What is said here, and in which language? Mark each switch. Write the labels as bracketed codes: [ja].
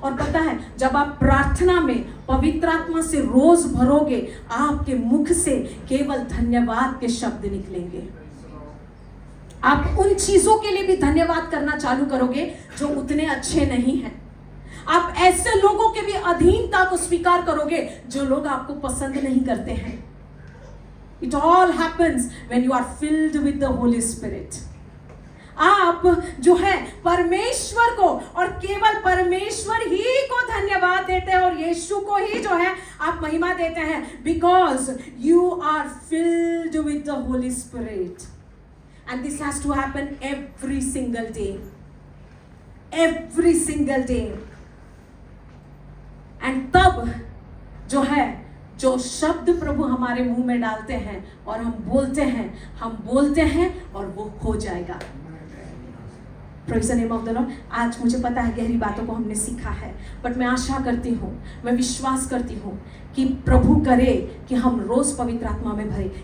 [hi] और पता है, जब आप प्रार्थना में पवित्र आत्मा से रोज भरोगे, आपके मुख से केवल धन्यवाद के शब्द निकलेंगे। आप उन चीजों के लिए भी धन्यवाद करना चालू करोगे जो उतने अच्छे नहीं हैं। आप ऐसे लोगों के भी अधीनता को स्वीकार करोगे जो लोग आपको पसंद नहीं करते हैं। [en] It all happens when you are filled with the Holy Spirit. [hi] आप जो है परमेश्वर को और केवल परमेश्वर ही को धन्यवाद देते हैं और यीशु को ही जो है आप महिमा देते हैं, [en] because you are filled with the Holy Spirit. And this has to happen every single day. Every single day. [hi] And तब जो है, जो शब्द प्रभु हमारे मुंह में डालते हैं और हम बोलते हैं और वो हो जाएगा। [en] Praise the name of the Lord. [hi] आज मुझे पता है गहरी बातों को हमने सीखा है, बट मैं आशा करती हूँ, मैं विश्वास करती हूँ कि प्रभु करे कि हम रोज पवित्र आत्मा में भरे।